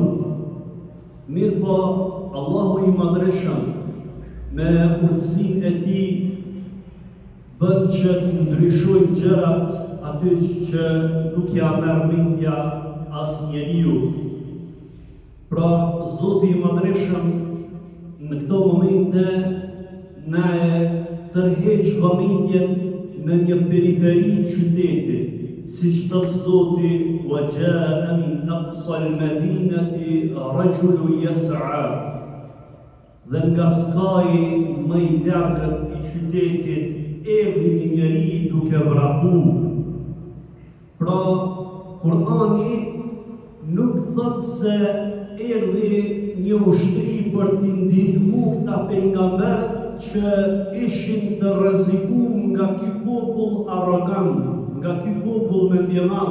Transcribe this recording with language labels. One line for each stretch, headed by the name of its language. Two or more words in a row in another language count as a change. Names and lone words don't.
Albanian: Mirë po, Allahu i Madhreshëm me urtësinë e tij bën që të ndryshojnë gjërat aty që nuk ja merr mendja asnjëriu. Pra Zoti i Madhreshëm në këto momente na e tërheq vëmendjen në një periferi qyteti, siç thot Zoti:
Arabic: "وجاء من أقصى المدينة رجل يسعى."
Albanian: Dhe nga skaji më i largët i qytetit erdhi një njeri duke vrapu. Pra Kurani nuk thot se erdhi një ushtri për t'i ndihmuar këta pejgamberët që ishin të rrezikuar nga ky popull arrogant, nga ky popull mendjemal.